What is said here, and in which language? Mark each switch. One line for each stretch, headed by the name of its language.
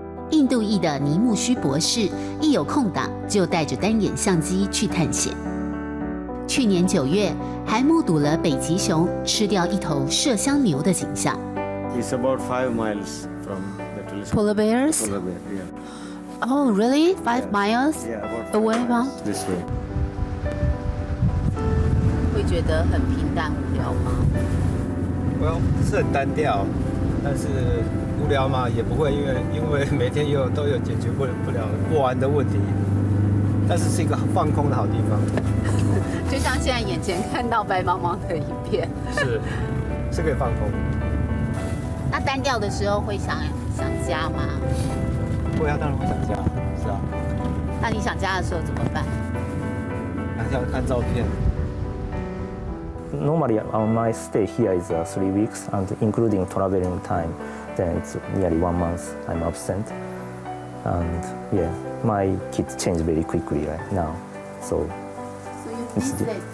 Chinese: 印度裔的尼木须博士一有空档就带着单眼相机去探险。去年9月，还目睹了北极熊吃掉一头麝香牛的景象。
English: It's about 5 miles from the telescope. Polar bears? Polar bear, yeah. Oh, really? 5 miles Yeah, about away from? this way.
Chinese: 会觉得很平淡无聊吗？是很单调，但是无聊嘛也不会，因为每天都有解决不完的问题，但是是一个放空的好地方。就像现在眼前看到白茫茫的一片，是可以放空。那单调的时候会想家吗？会啊，当然会想家，是啊。那你想家的时候怎么办？还是要看照片。
English: Normally, my stay here is 3 weeks, and including traveling time, then it's nearly 1 month I'm absent. And yeah, my kids change very quickly right now, so you miss it?